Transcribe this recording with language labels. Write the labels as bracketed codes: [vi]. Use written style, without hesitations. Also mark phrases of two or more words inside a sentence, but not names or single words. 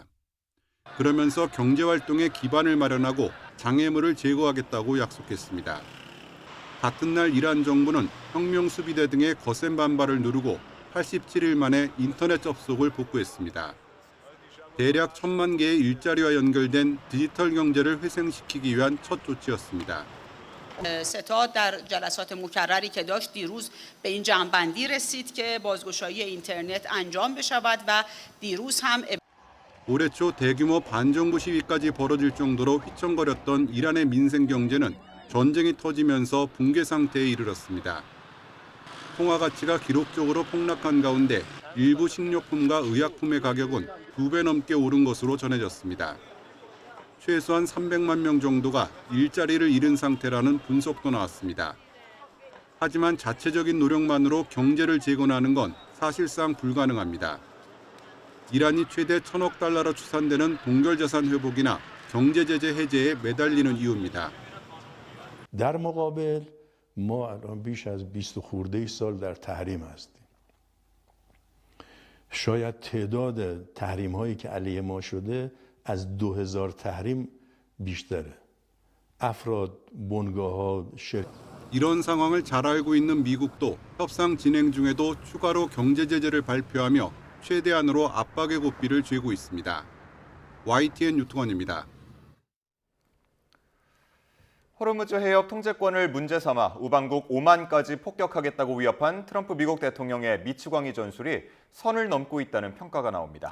[ko] 그러면서 경제 활동의 기반을 마련하고 장애물을 제거하겠다고 약속했습니다. 같은 날 이란 정부는 혁명수비대 등의 거센 반발을 누르고 87일 만에 인터넷 접속을 복구했습니다. 대략 1,000만 개의 일자리와 연결된 디지털 경제를 회생시키기 위한 첫 조치였습니다. [fa] ستاد در جلسات مکرری که داشت دیروز به این جمع‌بندی رسید که بازگشایی اینترنت انجام بشود و دیروز هم [ko] 올해 초 대규모 반정부 시위까지 벌어질 정도로 휘청거렸던 이란의 민생 경제는 전쟁이 터지면서 붕괴 상태에 이르렀습니다. 통화 가치가 기록적으로 폭락한 가운데 일부 식료품과 의약품의 가격은 2배 넘게 오른 것으로 전해졌습니다. 최소한 300만 명 정도가 일자리를 잃은 상태라는 분석도 나왔습니다. 하지만 자체적인 노력만으로 경제를 재건하는 건 사실상 불가능합니다. 이란이 최대 1,000억 달러로 추산되는 동결자산 회복이나 경제 제재 해제에 매달리는 이유입니다. [fa] در مقابل ما الان بیش از 20 خورده سال در تحریم هستیم. شاید تعداد تحریم هایی که علیه ما شده از 2000 تحریم بیشتره. افراد، بنگاه‌ها، [ko] 이런 상황을 잘 알고 있는 미국도 협상 진행 중에도 추가로 경제 제재를 발표하며 최대한으로 압박의 고삐를 쥐고 있습니다. YTN 유통원입니다. 호르무즈 해협 통제권을 문제 삼아 우방국 오만까지 폭격하겠다고 위협한 트럼프 미국 대통령의 미치광이 전술이 선을 넘고 있다는 평가가 나옵니다.